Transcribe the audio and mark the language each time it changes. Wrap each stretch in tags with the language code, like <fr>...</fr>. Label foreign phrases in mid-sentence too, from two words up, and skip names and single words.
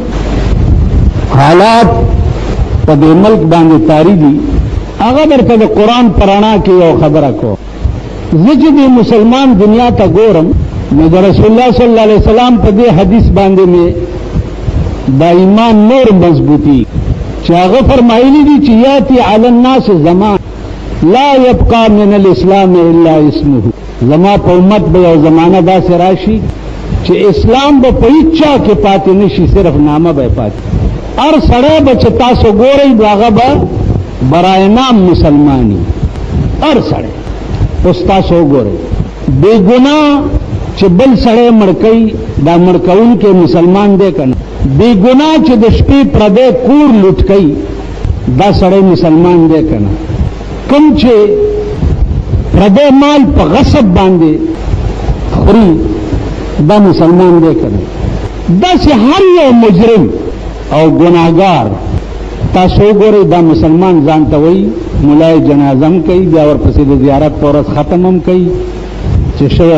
<ps>حالات په دې ملک باندې طاری دي هغه درته د قرآن په رڼا کې یو خبره کو زه چې د مسلمان دنیا ته ګورم نو د رسول الله</ps> <ar>صلی الله علیه وسلم</ar> <ps>په دې حدیث باندې مې دا ایمان نور مضبوطی چې هغه فرمایلی دي چې</ps> <ar>یاتی علی الناس زمان لا يبقى من الاسلام الا اسمه</ar> <ps>زما په امت به یو زمانہ داسې راشي چې اسلام به په هیڅ چا کې پاتې نشي صرف نامه به پاتې هر سړی به چې تاسو ګورئ هغه به برای نام مسلمانی هر سړی اوس تاسو وګورئ بې ګناه چې بل سړی مړ کوي دا مړ کوونکی مسلمان دی که نه بې ګناه چې د شپې پردی کور لوټ کوي دا سړی مسلمان دی که نه کوم چې پردی مال په غصب باندې خوري دا مسلمان دی که نه داسې هر یو مجرم او ګناهګار تاسو وګورئ دا مسلمان ځان ته وایي ملای جنازه هم کوي بیا ورپسې د زیارت په ورځ ختم هم کوي چې شوی</ps>